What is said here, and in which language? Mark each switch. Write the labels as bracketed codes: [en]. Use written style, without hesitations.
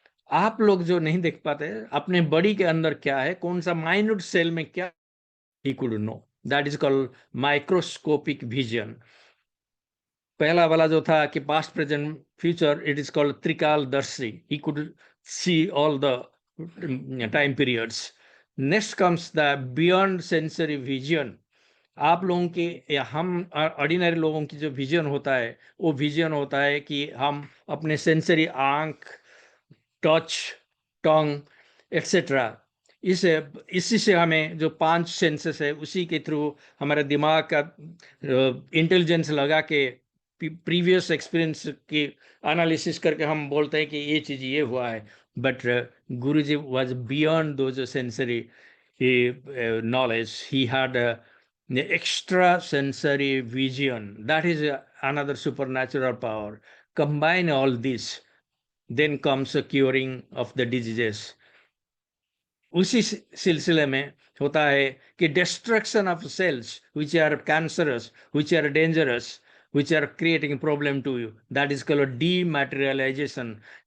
[hi] आप लोग जो नहीं देख पाते अपने बॉडी के अंदर क्या है, कौन सा माइन्यूट सेल में क्या, [en] he could know. That is called microscopic vision. [hi] पहला वाला जो था कि [en] past, present, future, it is called Trikaldarshi. He could see all the time periods. Next comes the beyond sensory vision. [hi] आप लोगों के या हम ऑर्डिनरी लोगों की जो विजन होता है, वो विजन होता है कि हम अपने सेंसरी आंख, टच, टंग, एक्सेट्रा, इसी से हमें जो 5 सेंसेस है उसी के थ्रू हमारे दिमाग का इंटेलिजेंस लगा के प्रीवियस एक्सपीरियंस की एनालिसिस करके हम बोलते हैं कि ये चीज़ ये हुआ है. [en] But Guruji was beyond those sensory knowledge. He had the extra sensory vision. That is another supernatural power. Combine all this, then comes a curing of the diseases. [hi] उसी सिलसिले में होता है कि [en] destruction of cells which are cancerous, which are dangerous, which are creating problem to you, that is called dematerialization.